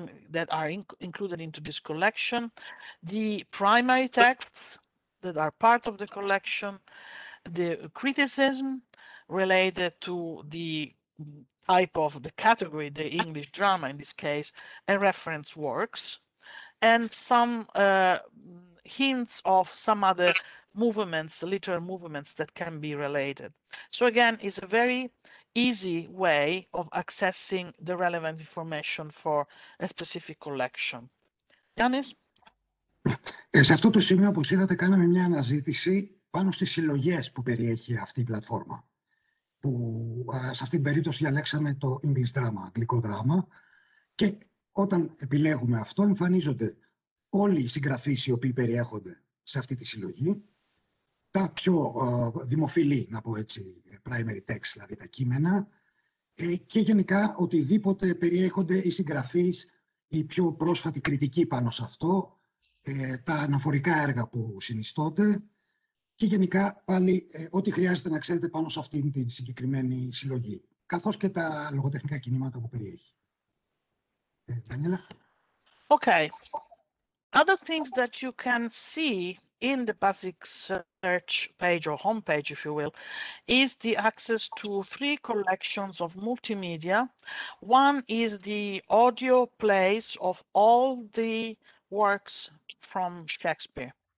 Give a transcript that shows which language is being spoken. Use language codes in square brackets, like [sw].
[en] that are included into this collection, the primary texts that are part of the collection, the criticism related to the type of the category, the English drama in this case, and reference works, and some hints of some other movements, literary movements that can be related. So again, it's a very easy way of accessing the relevant information for a specific collection. Yannis? [el] Σε αυτό το σημείο, όπως είδατε, κάναμε μια αναζήτηση πάνω στις συλλογές που περιέχει αυτή η πλατφόρμα. Που σε αυτήν την περίπτωση διαλέξαμε το English Drama, αγγλικό δράμα, και όταν επιλέγουμε αυτό εμφανίζονται όλοι οι συγγραφείς οι οποίοι περιέχονται σε αυτή τη συλλογή, τα πιο δημοφιλή, να πω έτσι, primary text, δηλαδή τα κείμενα, και γενικά οτιδήποτε περιέχονται οι συγγραφείς, η πιο πρόσφατη κριτική πάνω σε αυτό, τα αναφορικά έργα που συνιστώνται και γενικά πάλι ό,τι χρειάζεται να ξέρετε πάνω σε αυτήν την συγκεκριμένη συλλογή, καθώς και τα λογοτεχνικά κινήματα που περιέχει. Δανιέλα. [en] Okay. Other things that you can see in the basic search page or homepage, if you will, is the access to 3 collections of multimedia. One is the audio plays of all the works from Shakespeare.